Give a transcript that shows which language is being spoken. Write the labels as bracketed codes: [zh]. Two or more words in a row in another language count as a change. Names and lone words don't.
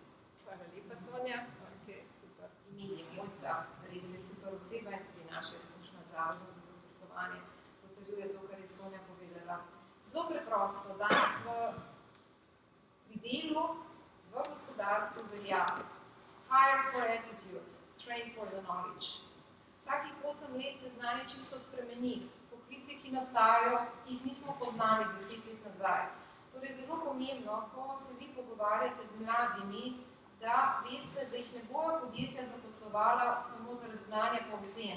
[sl] Hvala lepa, Sonja. Super. Ime je Mojca, res je super oseba in tudi naša izkušnja zavodom za zaposlovanje potrjuje to, kar je Sonja povedala. Zelo preprosto, danes pri delu v gospodarstvu velja [en] hire for attitude, train for the knowledge. [sl] Vsakih 8 8 let se znanje čisto spremeni. Poklici, ki nastajajo, jih nismo poznali 10 let nazaj. Torej, zelo pomembno, ko se vi pogovarjate z mladimi, da veste, da jih ne bojo podjetja zaposlovala samo zaradi znanja po ocen.